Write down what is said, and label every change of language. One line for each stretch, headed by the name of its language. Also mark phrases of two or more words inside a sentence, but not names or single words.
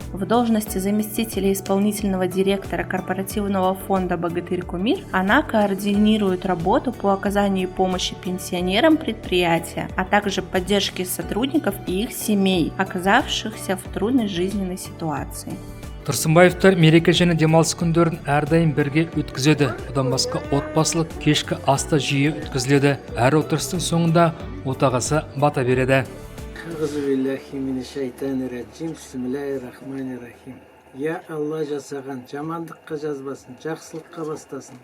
Russian: В должности заместителя исполнительного директора корпоративного фонда «Богатырь-Кумир» она координирует работу по оказанию помощи пенсионерам предприятия, а также поддержке сотрудников и их семей, оказавшихся в трудной жизненной ситуации.
Kazakh: Тұрсынбаевтар мереке және демалыс күндерін әрдайым бірге өткізеді. Бұдан басқа отбасылық кешкі аста жиі өткізіледі. Әр отырыстың соңында отағасы бата береді. Я Алла жасаған, жамандыққа жазбасын, жақсылыққа бастасын.